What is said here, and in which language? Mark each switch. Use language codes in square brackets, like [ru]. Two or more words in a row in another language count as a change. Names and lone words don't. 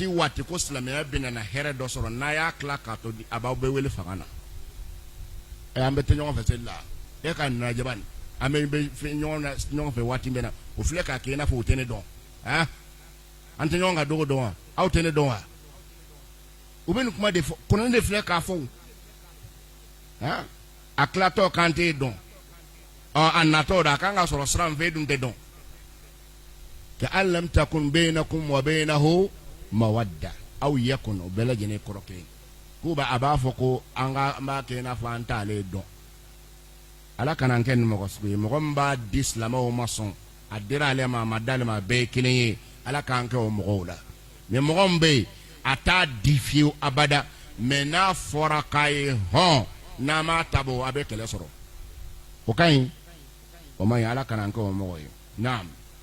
[bm] waati ko silamɛya bɛ na hɛrɛ dɔ sɔrɔ n'a y'a tila k'a to a b'aw bɛɛ wele fanga na an bɛ tɛ ɲɔgɔn fɛ seli la e ka nin lajɛ bani an bɛ ɲɔgɔn fɛ waati bɛ na o filɛ k'a kɛ i n'a fɔ o tɛ ne dɔn an tɛ ɲɔgɔn ka dogo dɔn wa aw tɛ ne dɔn wa u bɛ nin kuma de fɔ kuranɛ de filɛ k'a fɔ a tilatɔ kan t'e dɔn a natɔ da a kan ka sɔrɔ sira min fɛ e dun tɛ dɔn [ar] كأن لم تكن بينكم وبينه مودة [bm] aw yakun o bɛɛ lajɛlen kɔrɔ kelen k'u a b'a fɔ ko an b'a kɛ i n'a fɔ an t'ale dɔn ala kana an kɛ ni mɔgɔ sugu ye mɔgɔ min b'a di silamɛw ma sɔn a dira ale ma a ma d'ale ma a bɛɛ ye kelen ye ala k'an kɛ o mɔgɔw la mais mɔgɔ min bɛ yen a t'a di fiyewu abada mais n'a fɔra k'a ye hɔn n'a m'a tabɔ a bɛ kɛlɛ sɔrɔ o ka ɲi o ma ɲi ala kana an kɛ o mɔgɔ ye naam